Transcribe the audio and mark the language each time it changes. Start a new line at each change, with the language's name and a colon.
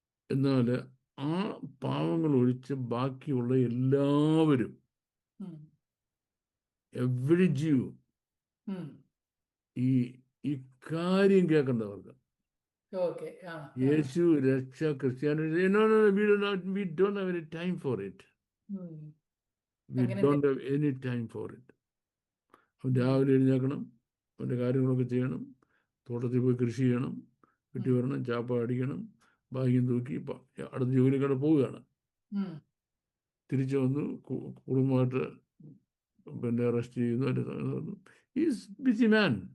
Malayalam: എന്നാൽ ആ പാവങ്ങൾ ഒഴിച്ച് ബാക്കിയുള്ള എല്ലാവരും എവരി ജീവ് ഈ കാര്യം കേൾക്കേണ്ടവർക്ക് യേശു രക്ഷ Christianity
English: we don't have any time for it. We don't have any time for it.
Malayalam: രാവിലെ എഴുന്നേൽക്കണം, അവൻ്റെ കാര്യങ്ങളൊക്കെ ചെയ്യണം, തോട്ടത്തിൽ പോയി കൃഷി ചെയ്യണം, വെട്ടി വരണം, ചാപ്പ അടിക്കണം, ഭാഗ്യം തൂക്കി അടുത്ത ജോലിക്കാട് പോവുകയാണ്. തിരിച്ചു വന്ന് കുടുംബമായിട്ട് പിന്നെ റെസ്റ്റ് ചെയ്യുന്നു.
English: Is busy man.